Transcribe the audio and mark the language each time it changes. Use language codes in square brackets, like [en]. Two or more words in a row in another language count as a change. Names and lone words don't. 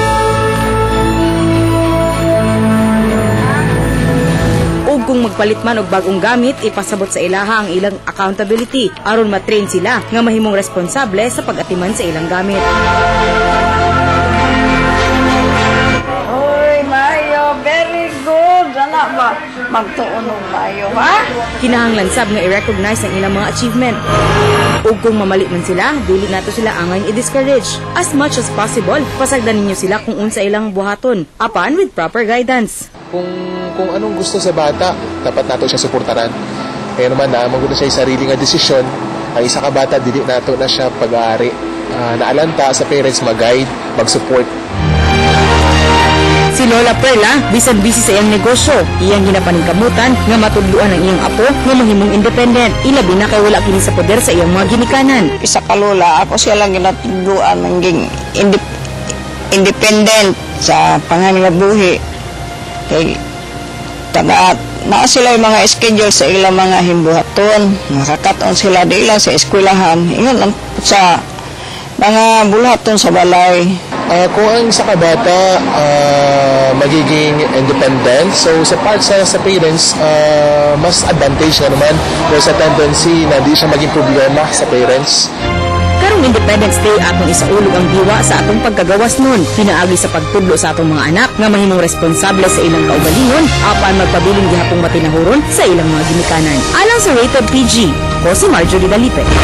[ceb] Ug kung magpalit man og bagong gamit, ipasabot sa ilaha ang ilang accountability aron matrain sila nga mahimong responsable sa pag-atiman sa ilang gamit. [en] Very good. [ceb] Dala ba? Magtuon og mayo, ha? Kinahanglan sab nga i-recognize ang ilang mga achievement. Ug kung mamali man sila, dili nato sila angay i-discourage. [en] As much as possible, [ceb] pasagdan ninyo sila kung unsa ilang buhaton, apan [en] with proper guidance. [ceb] Kung anong gusto sa bata, dapat nato siya suportaran. Kaya naman na maguna siya sarili nga desisyon. Ang isa ka bata, dili nato na siya pag-aari. Naalanta sa parents mag-guide, mag-support. Si Lola Perla, bisan busy sa iyang negosyo, iyang ginapaningkamutan nga matudluan ang iyang apo nga mahimong independent. Ilabi na kay wala kini sa poder sa iyang mga ginikanan. Isa ka lola, ako siya lang ginatuluan ng independent sa pangangabuhi. Kay naa sila yung mga schedule sa ilang mga himbuhaton. Nakakaton sila di lang sa eskwelahan. Ingon lang sa mga bulaton sa balay. Kung ang isa ka bata magiging independent, so sa part sa parents, mas advantage na naman. [en] There's a tendency [tl] na di siya maging problema sa parents. [ceb] Karong Independence Day atong isaulog ang diwa sa atong pagkagawas nun. Pinaagi sa pagtudlo sa atong mga anak nga mahimong responsable sa ilang kaugalingon apan magpabiling gihapong matinahuron sa ilang mga ginikanan. Alang sa Rated PG, ko si Marjorie Dalipe.